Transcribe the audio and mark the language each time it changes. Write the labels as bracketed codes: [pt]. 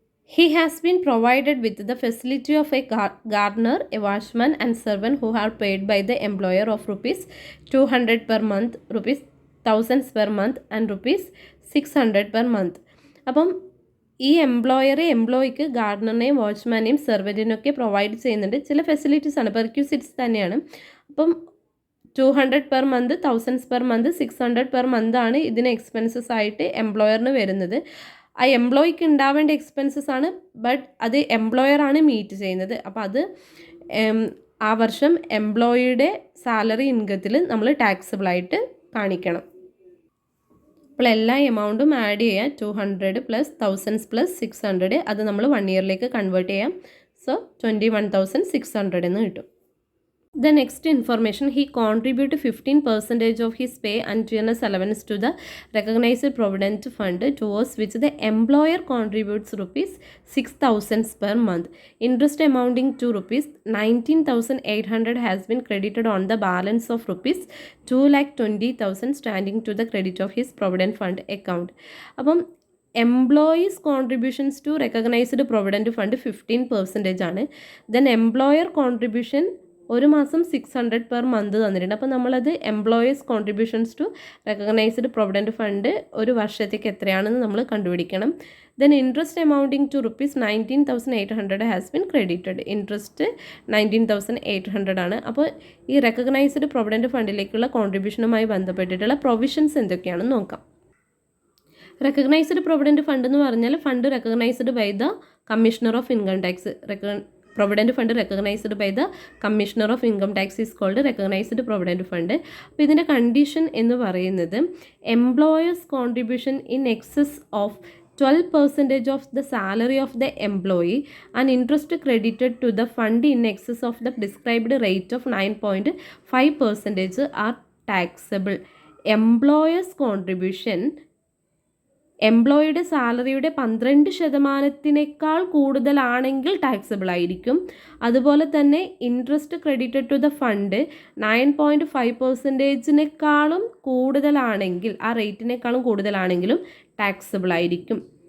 [en] He has been provided with the facility of a gardener, a watchman and servant who are paid by the employer of rupees 200 per month, rupees 1000 per month and rupees 600 per month. [ml] അപ്പം ഈ എംപ്ലോയിക്ക് ഗാർഡനറിനെയും വാച്ച്മാനെയും സെർവൻറ്റിനൊക്കെ provide ചെയ്യുന്നുണ്ട്. ചില facilities ആണ്, perquisites തന്നെയാണ്. അപ്പം 200 per month, 1000 per month, 600 per month ആണ് ഇതിന് expenses ആയിട്ട് എംപ്ലോയറിന് വരുന്നത്. ആ എംപ്ലോയിക്ക് ഉണ്ടാവേണ്ട എക്സ്പെൻസസ് ആണ്, ബട്ട് അത് എംപ്ലോയറാണ് മീറ്റ് ചെയ്യുന്നത്. അപ്പോൾ അത് ആ വർഷം എംപ്ലോയിയുടെ സാലറി ഇൻകത്തിൽ നമ്മൾ ടാക്സബിളായിട്ട് കാണിക്കണം. അപ്പോൾ എല്ലാ എമൗണ്ടും ആഡ് ചെയ്യാം. 200 പ്ലസ് 1000 പ്ലസ് 600, അത് നമ്മൾ 1 ഇയറിലേക്ക് കൺവേർട്ട് ചെയ്യാം. സോ 21,600 എന്ന് കിട്ടും. [en] The next information, he contributed 15% of his pay and generous allowance to the recognized provident fund, towards which the employer contributes rupees 6,000 per month. Interest amounting to rupees 19,800 has been credited on the balance of rupees 2,20,000 standing to the credit of his provident fund account. അപ്പം employees contributions to recognised provident fund 15% ആണ്. [ml] Then employer contribution ഒരു മാസം 600 per month തന്നിട്ടുണ്ട്. അപ്പോൾ നമ്മളത് employees contributions to recognised provident fund ഒരു വർഷത്തേക്ക് എത്രയാണെന്ന് നമ്മൾ കണ്ടുപിടിക്കണം. [en] Then interest amounting to rupees 19,800 has been credited. [ml] Interest 19,800 ആണ്. അപ്പോൾ ഈ റെക്കഗ്നൈസ്ഡ് പ്രൊവിഡൻറ്റ് ഫണ്ടിലേക്കുള്ള കോൺട്രിബ്യൂഷനുമായി ബന്ധപ്പെട്ടിട്ടുള്ള പ്രൊവിഷൻസ് എന്തൊക്കെയാണെന്ന് നോക്കാം. [en] recognised provident fund [ml] എന്ന് പറഞ്ഞാൽ [en] Fund recognised by the commissioner of income tax. Provident fund recognised by the commissioner of income tax is called recognised provident fund. [ml] അപ്പോൾ ഇതിൻ്റെ കണ്ടീഷൻ എന്ന് പറയുന്നത് [en] Employers contribution in excess of 12% of the salary of the employee and interest credited to the fund in excess of the prescribed rate of 9.5% are taxable. Employers contribution [ml] എംപ്ലോയിയുടെ സാലറിയുടെ 12% കൂടുതലാണെങ്കിൽ taxable ആയിരിക്കും. അതുപോലെ തന്നെ [en] interest credited to the fund [ml] 9.5% കൂടുതലാണെങ്കിൽ, ആ റേറ്റിനേക്കാളും കൂടുതലാണെങ്കിലും taxable ആയിരിക്കും.